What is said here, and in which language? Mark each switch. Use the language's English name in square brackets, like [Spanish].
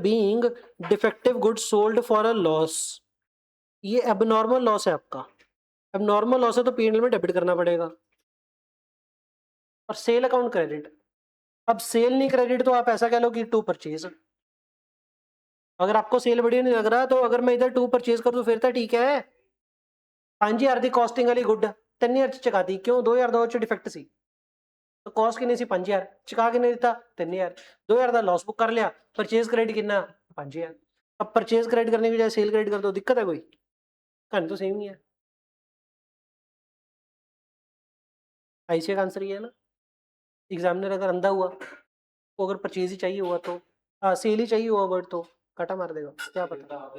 [English] being defective goods sold for a loss, [Hindi] ये abnormal loss है आपका। एबनॉर्मल लॉस है तो P&L में डेबिट करना पड़ेगा। और सेल अकाउंट क्रेडिट, अब सेल नहीं क्रेडिट तो आप ऐसा कह लो कि टू परचेज। अगर आपको सेल बढ़िया नहीं लग रहा तो अगर मैं इधर टू परचेज कर दूं फिर तो ठीक है। [Punjabi] 5000 ਦੀ ਕਾਸਟਿੰਗ ਵਾਲੀ ਗੁੱਡ 3000 ਚ ਚਕਾਤੀ, ਕਿਉਂ 2000 ਦਾ ਉਹ ਚ ਡਿਫੈਕਟ ਸੀ। [Hindi] तो कॉस्ट कितनी सी 5000, चुका के नहीं देता 3000, 2000 का लॉस बुक कर लिया। परचेज क्रेडिट कितना 5000। अब परचेज क्रेडिट करने की बजाय सेल क्रेडिट कर दो, दिक्कत है कोई? कहानी तो सेम ही है। आईसीए का आंसर ये है ना। एग्जामिनर अगर अंधा हुआ तो अगर परचेज ही चाहिए हुआ तो सेल ही चाहिए हुआ वर्ड तो काटा मार देगा, क्या पता।